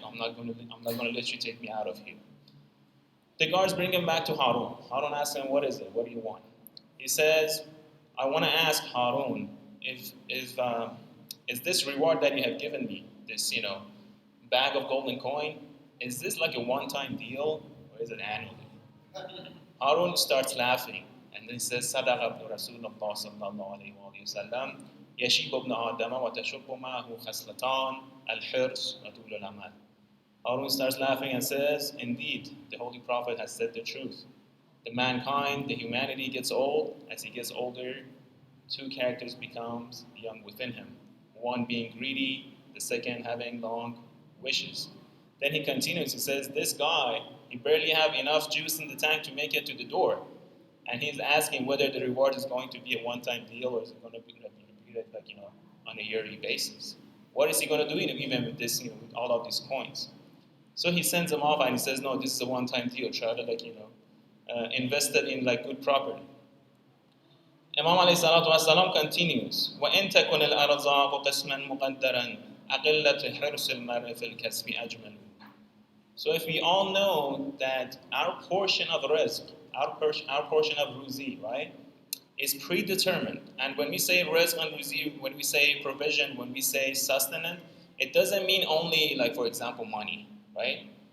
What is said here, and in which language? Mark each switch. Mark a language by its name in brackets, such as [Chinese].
[English] I'm not going to let you take me out of here. The guards bring him back to Harun. Harun asks him, what is it? What do you want? He says, I want to ask Harun if is this reward that you have given me, this bag of golden coin, is this like a one-time deal or is it annually? Harun starts laughing and then he says, [Arabic] صدق ابن رسول الله صلى الله عليه وآله وسلم يشيب ابن آدم وتشب معه خصلتان الحرص وطول الأمل. [English] Harun starts laughing and says, indeed, the Holy Prophet has said the truth. The mankind, the humanity gets old. As he gets older, two characters becomes young within him. One being greedy, the second having long wishes. Then he continues, he says, this guy, he barely have enough juice in the tank to make it to the door. And he's asking whether the reward is going to be a one-time deal or is it going to be repeated on a yearly basis. What is he going to do even with this, with all of these coins? So he sends them off and he says, no, this is a one-time deal. Try to invest it in good property. Imam alayhi salatu wasalam continues, [Arabic] وَإِن تَكُنِ الْأَرْزَاقُ قِسْمًا مُقَدَّرًا أَقِلَّةُ حِرْصِ الْمَرْءِ فِي الْكَسْبِ أَجْمَلُ. [English] So if we all know that our portion of rizq, our portion of ruzi, right, is predetermined. And when we say rizq and ruzi, when we say provision, when we say sustenance, it doesn't mean only, for example, money, right?